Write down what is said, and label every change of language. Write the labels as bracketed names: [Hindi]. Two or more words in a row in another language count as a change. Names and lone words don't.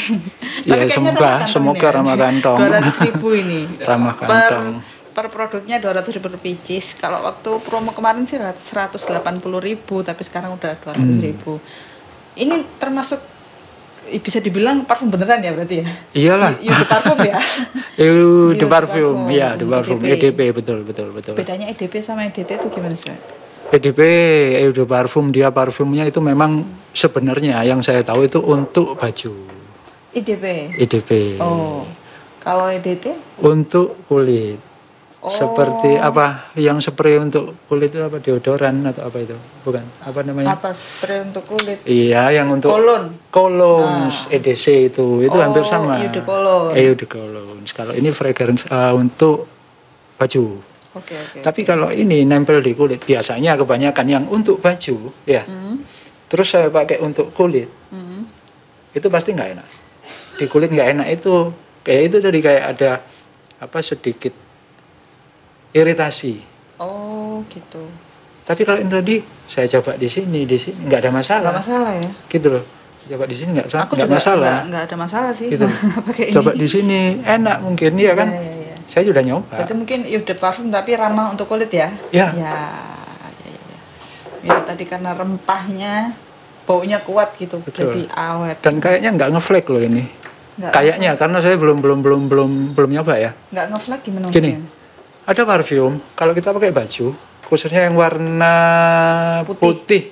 [Indonesian] Ya, semoga ramah kantong. 200.000 ini. Ramah kantong. Per produknya 200.000 per pieces. Kalau waktu promo kemarin sih 180.000, tapi sekarang udah 200.000. Ini termasuk bisa dibilang parfum beneran ya berarti ya? Iyalah. [French] Eau de parfum ya? Eau de parfum, ya, de parfum. [Indonesian] EDP. EDP, betul. Bedanya EDP sama EDT itu gimana sih? EDP, [French] Eau de parfum, [Indonesian] dia parfumnya itu memang sebenarnya yang saya tahu itu untuk baju. EDP. Oh, kalau EDT? Untuk kulit. Seperti apa yang spray untuk kulit itu apa, deodoran atau apa itu? Bukan, apa namanya? Apa spray untuk kulit? Iya, yang untuk cologne, EDC itu hampir sama. [French] Eau de cologne. Eau de cologne. [Indonesian] Kalau ini fragrance untuk baju. Oke. Tapi kalau ini nempel di kulit, biasanya kebanyakan yang untuk baju, ya. Terus saya pakai untuk kulit, itu pasti nggak enak. Di kulit nggak enak itu, kayak itu tadi kayak ada sedikit iritasi. Oh, gitu. Tapi kalau ini tadi saya coba di sini nggak ada masalah. Nggak masalah ya? Gitu loh. Coba di sini nggak masalah. Nggak ada masalah sih. Gitu. Pakai Coba ini. di sini enak mungkin ya kan? Iya. Saya sudah nyoba. Berarti mungkin [French] eau de parfum [Indonesian] tapi ramah untuk kulit ya? Ya. Ya. Itu tadi karena rempahnya baunya kuat gitu, Betul. jadi awet. Dan kayaknya nggak ngeflek loh ini. Kayaknya karena saya belum nyoba ya. Nggak ngeflek gimana? Gini, ada parfum kalau kita pakai baju, khususnya yang warna putih.